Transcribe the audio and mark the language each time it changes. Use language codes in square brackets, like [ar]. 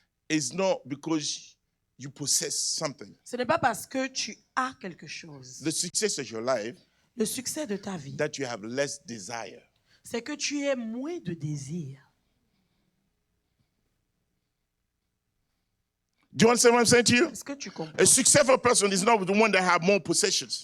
[en] is not because you possess something. [fr] ce n'est pas parce que tu as quelque chose. [en] The success of your life [fr] Le succès de ta vie, [en] that you have less desire. [fr] c'est que tu aies moins de désir. [en] Do you understand what I'm saying to you? [fr] Est-ce que tu comprends? [en] A successful person is not the one that have more possessions.